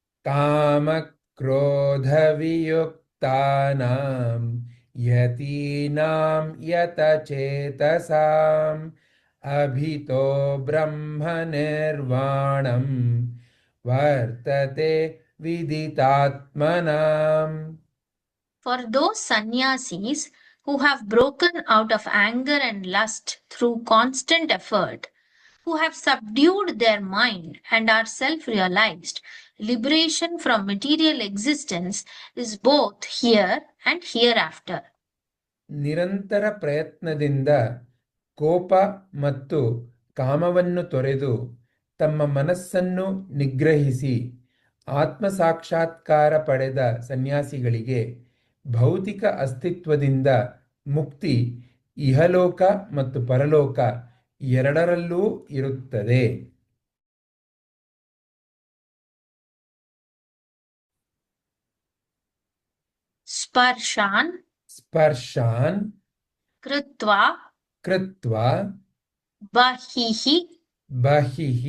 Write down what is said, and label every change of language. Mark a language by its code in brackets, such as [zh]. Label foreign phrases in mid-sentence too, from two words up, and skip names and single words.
[sa] कामक्रोधवियुक्तानां यतीनां यतचेतसाम् अभितो ब्रह्मनिर्वाणं वर्तते विदितात्मनाम् [en] For those sannyasis who have broken out of anger and lust through constant effort, who have subdued their mind and are self realized, liberation from material existence is both here and hereafter. [kn] ನಿರಂತರ ಪ್ರಯತ್ನದಿಂದ ಕೋಪ ಮತ್ತು ಕಾಮವನ್ನು ತೊರೆದು ತಮ್ಮ ಮನಸ್ಸನ್ನು ನಿಗ್ರಹಿಸಿ ಆತ್ಮಸಾಕ್ಷಾತ್ಕಾರ ಪಡೆದ ಸನ್ಯಾಸಿಗಳಿಗೆ ಭೌತಿಕ ಅಸ್ತಿತ್ವದಿಂದ ಮುಕ್ತಿ ಇಹಲೋಕ ಮತ್ತು ಪರಲೋಕ ಎರಡರಲ್ಲೂ ಇರುತ್ತದೆ. [sa] स्पर्शान् ಸ್ಪರ್ಶಾನ್ कृत्वा ಕೃತ್ವಾ बहिः ಬಹಿಃ